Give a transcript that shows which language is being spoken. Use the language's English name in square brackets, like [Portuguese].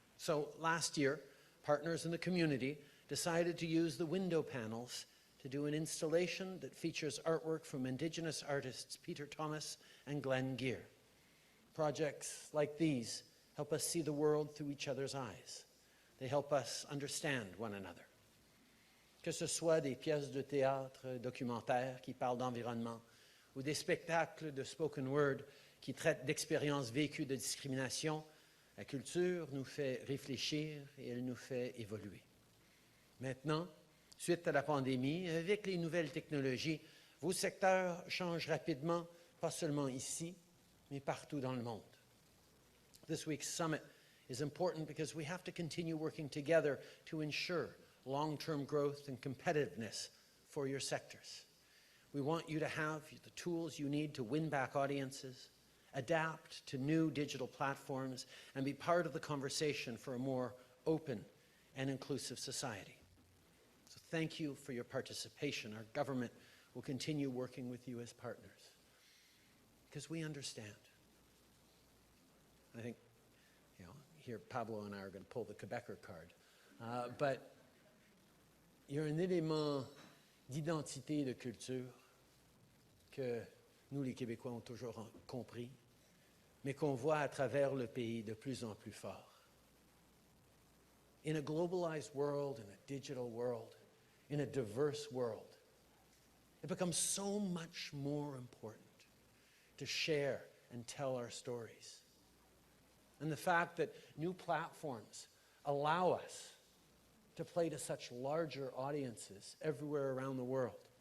[English] So last year, partners in the community decided to use the window panels to do an installation that features artwork from Indigenous artists Peter Thomas and Glenn Gear. Projects like these help us see the world through each other's eyes. They help us understand one another. [French] que ce soit des pièces de théâtre documentaires qui parlent d'environnement ou des spectacles de spoken word qui traitent d'expériences vécues de discrimination, la culture nous fait réfléchir et elle nous fait évoluer. Maintenant, suite à la pandémie, avec les nouvelles technologies, vos secteurs changent rapidement, pas seulement ici, mais partout dans le monde. [English] This week's summit is important because we have to continue working together to ensure long-term growth and competitiveness for your sectors. We want you to have the tools you need to win back audiences, adapt to new digital platforms, and be part of the conversation for a more open and inclusive society. So thank you for your participation. Our government will continue working with you as partners because we understand. I think, here Pablo and I are going to pull the Quebecer card. But [French] il y a un élément d'identité, de culture que nous, les Québécois, ont toujours compris, mais qu'on voit à travers le pays de plus en plus fort. [English] In a globalized world, in a digital world, in a diverse world, it becomes so much more important to share and tell our stories. And the fact that new platforms allow us to play to such larger audiences everywhere around the world.